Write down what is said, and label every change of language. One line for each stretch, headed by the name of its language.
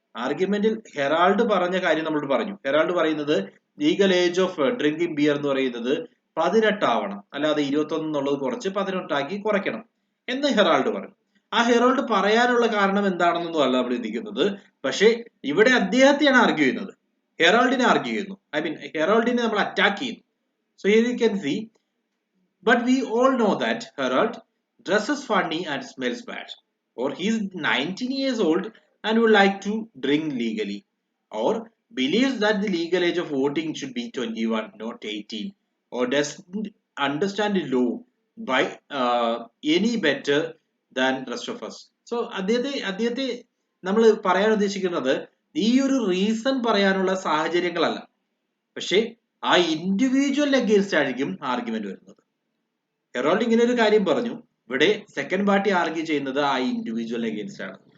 Malayalam: ആർഗ്യുമെന്റിൽ Herald പറഞ്ഞ കാര്യം നമ്മളോട് പറഞ്ഞു. ഹെറാൾഡ് പറയുന്നത് legal age of drinking beer എന്ന് പറയുന്നത് 18 ആവണം, അല്ലാതെ 21 എന്നുള്ളത് കുറച്ച് 18 ആക്കി കുറയ്ക്കണം എന്ന് ഹെറാൾഡ് പറഞ്ഞു. ആ ഹെറാൾഡ് പറയാനുള്ള കാരണം എന്താണെന്നൊന്നും അല്ല നമ്മൾ ചിന്തിക്കുന്നത്. പക്ഷെ ഇവിടെ അദ്ദേഹത്തെയാണ് ആർഗ്യൂ ചെയ്യുന്നത്, ഹെറാൾഡിനെ ആർഗ്യൂ ചെയ്യുന്നു. ഐ മീൻ ഹെറാൾഡിനെ നമ്മൾ അറ്റാക്ക് ചെയ്യുന്നു.
English: So here you can see, but we all know that Herald dresses funny and smells bad, or he is 19 years old and would like to drink legally, or believes that the legal age of voting should be 21 not 18, or doesn't understand the law by any better than rest of us.
Malayalam: So അദ്ദേഹത്തെ നമ്മൾ പറയാൻ ഉദ്ദേശിക്കുന്നത് ഈ ഒരു reason പറയാനുള്ള സാഹചര്യങ്ങളല്ല, പക്ഷെ ആ individual against ആയിരിക്കും ആർഗ്യുമെന്റ് വരുന്നത്. ഹെറാൾഡ് ഇങ്ങനെ ഒരു കാര്യം പറഞ്ഞു, ഇവിടെ സെക്കൻഡ് പാർട്ടി ആർഗ്യൂ ചെയ്യുന്നത് ആ ഇൻഡിവിജ്വൽ അഗേൻസ്റ്റ് ആണ്.